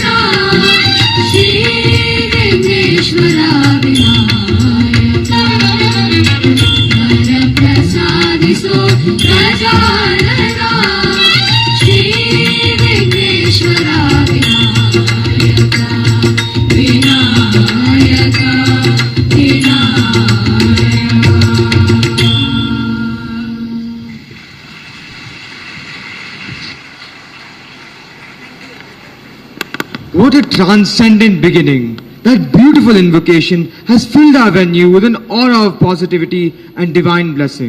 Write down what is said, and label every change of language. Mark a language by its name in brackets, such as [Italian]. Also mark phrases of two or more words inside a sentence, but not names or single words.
[Kannada] ಶ್ರೀ ವೆಂಕಟೇಶ್ವರ ವಿನಾಯಕ ವರ ಪ್ರಸಾದಿಸೋ ಗಜಾನನ. ಶ್ರೀ ವೆಂಕಟೇಶ್ವರ ವಿನಾಯಕ ವಿನಾಯಕ ವಿನಾಯಕ. [English] What a transcendent beginning! That beautiful invocation has filled our venue with an aura of positivity and divine blessing.